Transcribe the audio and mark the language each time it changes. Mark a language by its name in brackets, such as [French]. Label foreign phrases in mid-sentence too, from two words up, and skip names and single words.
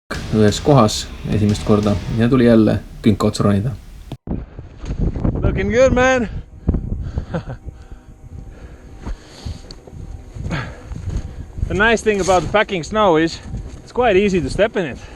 [Estonian] ühes kohas esimest korda ja tuli jälle künka otsa ronida. [English] Looking good, man. The nice thing about packing snow is it's quite easy to step in it.